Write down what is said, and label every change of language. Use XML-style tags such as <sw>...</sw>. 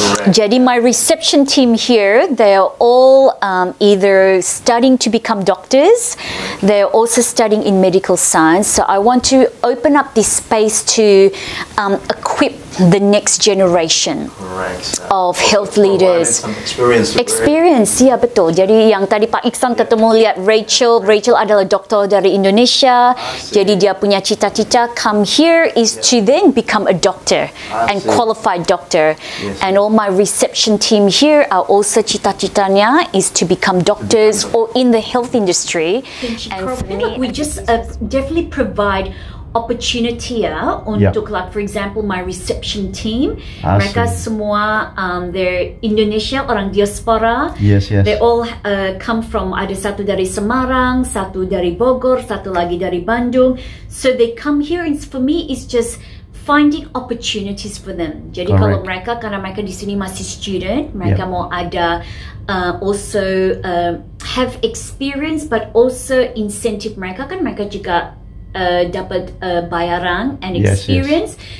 <en>Jadi my reception team here, they are all either studying to become doctors, they're also studying in medical science. So I want to open up this space to equip the next generation of health leaders.</en> <id>Experience, ya betul. Jadi yang tadi Pak Iksan ketemu lihat Rachel adalah doktor dari Indonesia. Jadi dia punya cita-cita</id> <en>come here is to then become a doctor and qualified doctor. And all my reception team here are also</en> <id>cita-citanya</id> <en>is to become doctors or in the health industry. And for me, we just definitely provide opportunity</en> <id>ya untuk</id> <en>like for example my reception team.</en> <id>Mereka semua</id> <en>they're Indonesia,</en> <id>orang diaspora. Yes.</id> <en>They all come from,</en> <id>ada satu dari Semarang, satu dari Bogor, satu lagi dari Bandung.</id> <en>So they come here, and for me it's just finding opportunities for them.</en> <id>Jadi kalau mereka, karena mereka di sini masih student, mereka mau ada</id> <en>also have experience, but also incentive</en> <id>mereka kan mereka juga dapat bayaran</id> <en>and experience.</en>